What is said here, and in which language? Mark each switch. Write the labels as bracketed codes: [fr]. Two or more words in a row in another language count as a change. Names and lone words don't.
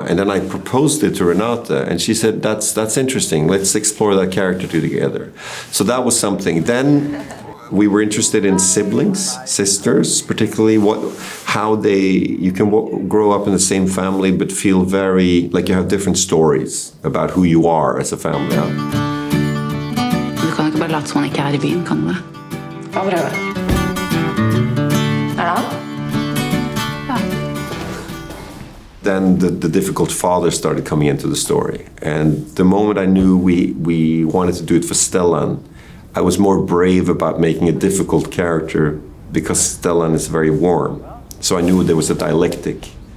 [en] And then I proposed it to Renate, and she said, that's interesting, let's explore that character together. So that was something. Then we were interested in siblings, sisters, particularly how you can grow up in the same family but feel very, like you have different stories about who you are as a family. [no] Du kan ikke bare late som han ikke I byen, kan du det? Ja, prøve. Det han? Ja. [en] Then the difficult father started coming into the story. And the moment I knew we wanted to do it for Stellan, I was more brave about making a difficult character because Stellan is very warm. So I knew there was a dialectic.